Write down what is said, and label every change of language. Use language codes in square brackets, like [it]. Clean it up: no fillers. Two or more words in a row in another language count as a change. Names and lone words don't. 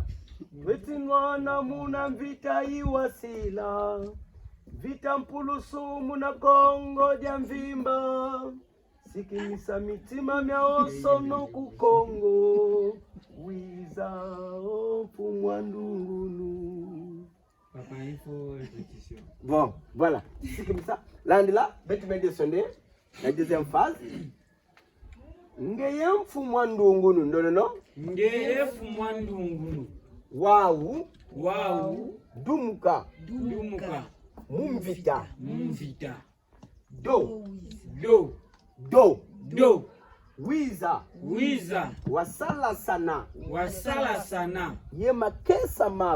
[kg] Twetinwana muna mvita iwasila. Vita mpulusu muna Kongo dia mvimba. Sikimisa mitima myaonso no ku Kongo. Wiza o mfumu wa ndungunu. [fr] Bon, voilà. C'est comme ça. Landila, bête de sonde. La deuxième phase. [kg] Ngeye mfumu wa ndungunu ndono. Ngeye mfumu wa ndungunu. Wau dumuka mumvita do wiza wasala sana ye makesa